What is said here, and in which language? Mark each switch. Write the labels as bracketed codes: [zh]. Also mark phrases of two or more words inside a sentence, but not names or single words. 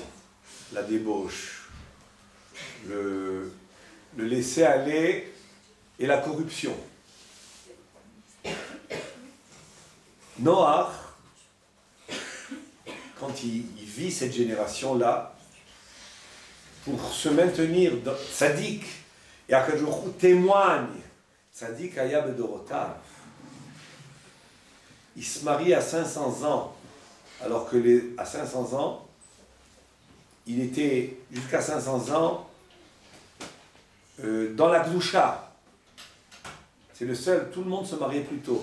[fr] La débauche, le laisser-aller et la corruption. Noach, quand il vit cette génération-là, pour se maintenir tzaddik, et [he] הקדוש ברוך הוא [fr] témoigne, [he] צדיק היה בדורותיו, [fr] il se marie à 500 ans, alors que à 500 ans, il était jusqu'à 500 ans dans la Gdusha. C'est le seul, tout le monde se mariait plus tôt.